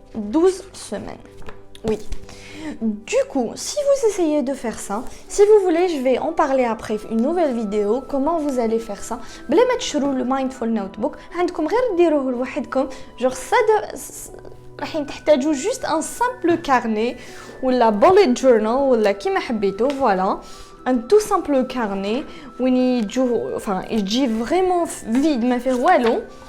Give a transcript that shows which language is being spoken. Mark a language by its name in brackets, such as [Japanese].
[French] 12 semaines. Oui. Du coup, si vous essayez de faire ça, si vous voulez, je vais en parler après une nouvelle vidéo, comment vous allez faire ça. [Arabic] بلا ما تشروا [French] le mindful notebook, [Arabic] عندكم غير ديروه لوحدكم. [French] Genre ça [Arabic] راح تحتاجوا [French] juste un simple carnet ou la bullet journal ou la [Arabic] كيما حبيتو, [French] voilà. Un tout simple carnet où [Arabic] يجي [French] vraiment vide, [Arabic] ما فيه والو.